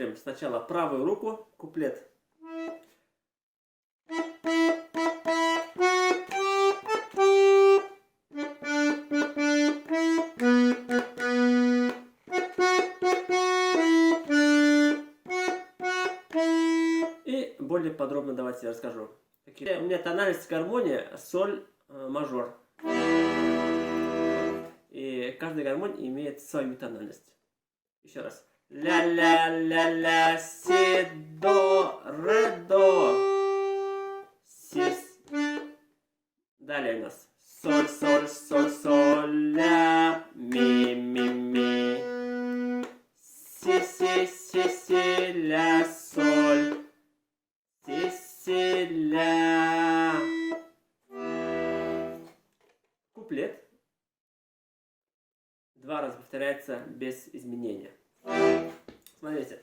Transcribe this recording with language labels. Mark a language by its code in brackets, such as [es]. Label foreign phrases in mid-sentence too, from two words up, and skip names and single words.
[ru] сначала правую руку, куплет. И более подробно давайте я расскажу. У меня тональность гармония соль мажор. И каждая гармония имеет свою тональность. Еще раз. Ля-ля-ля-ля, си, до, ре, до. Си. Далее у нас соль, соль, соль, соль, ля, ми, ми, ми. Си, си, си, си, ля, соль. Си, си, ля. Куплет два раза повторяется без изменения. Смотрите.